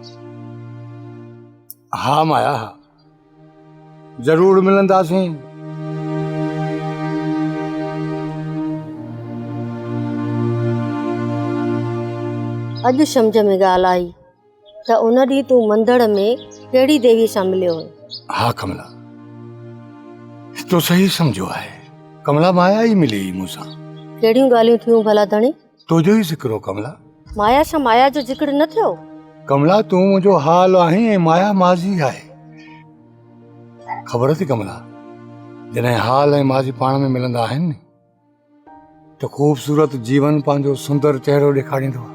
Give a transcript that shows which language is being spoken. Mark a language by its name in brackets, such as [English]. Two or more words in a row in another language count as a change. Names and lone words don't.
[Sindhi] हा माया हा ज़रूर मिलंदासीं। अॼु सम्झ में ॻाल्हि आई त उन ॾींहुं तूं मंदर में कहिड़ी देवीअ सां मिलियो हुयो? हा कमला तो सही समझो है। कमला माया ही मिली मूंसां। कहिड़ियूं ॻाल्हियूं थियूं भला धणी? तुंहिंजो ई ज़िक्र हो कमला। माया सां माया जो ज़िक्र न थियो? कमला तूं मुंहिंजो हाल आहीं ऐं माया माज़ी आहे। ख़बर थी कमला जॾहिं हाल ऐं माज़ी पाण में मिलंदा आहिनि न त ख़ूबसूरत जीवन पंहिंजो सुंदर चहिरो ॾेखारींदो आहे।